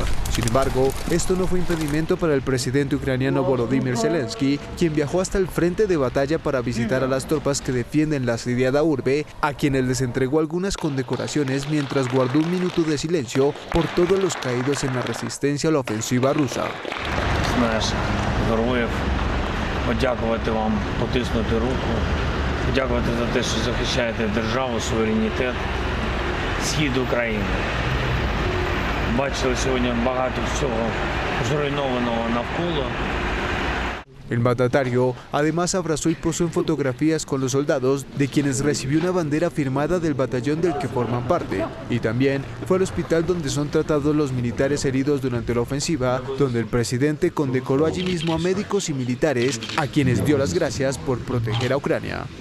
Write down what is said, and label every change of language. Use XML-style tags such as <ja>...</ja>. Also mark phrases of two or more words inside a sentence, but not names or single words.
<es>Sin embargo, esto no fue impedimento para el presidente ucraniano Volodymyr Zelensky, quien viajó hasta el frente de batalla para visitar a las tropas que defienden la asediada urbe, a quienes les entregó algunas condecoraciones mientras guardó un minuto de silencio por todos los caídos en la resistencia a la ofensiva rusa.</es> <uk>Подякувати вам, потиснути руку, подякувати за те, що захищаєте державу, суверенітет, схід України. Бачили сьогодні багато всього зруйнованого навколо.</uk> <es>El mandatario además abrazó y posó en fotografías con los soldados, de quienes recibió una bandera firmada del batallón del que forman parte, y también fue al hospital donde son tratados los militares heridos durante la ofensiva, donde el presidente condecoró allí mismo a médicos y militares, a quienes dio las gracias por proteger a Ucrania.</es>